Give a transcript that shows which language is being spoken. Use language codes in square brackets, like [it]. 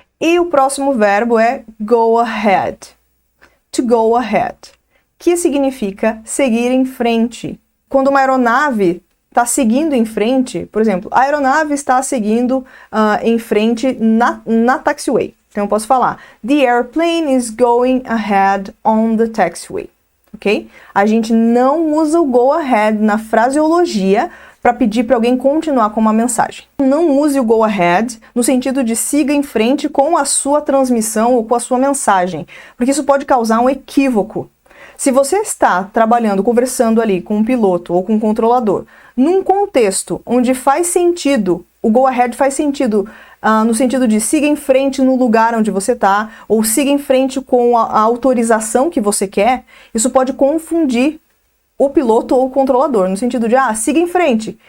[pt] E o próximo verbo é go ahead. To go ahead, que significa seguir em frente. Quando uma aeronave está seguindo em frente, por exemplo, a aeronave está seguindo em frente na taxiway. Então eu posso falar, [en] the airplane is going ahead on the taxiway, ok? [pt] A gente não usa o go ahead na fraseologia para pedir para alguém continuar com uma mensagem. Não use o go ahead no sentido de siga em frente com a sua transmissão ou com a sua mensagem, porque isso pode causar um equívoco. Se você está trabalhando, conversando ali com um piloto ou com um controlador, num contexto onde faz sentido, o go ahead faz sentido no sentido de siga em frente no lugar onde você está, ou siga em frente com a autorização que você quer, isso pode confundir o piloto ou o controlador, no sentido de, siga em frente.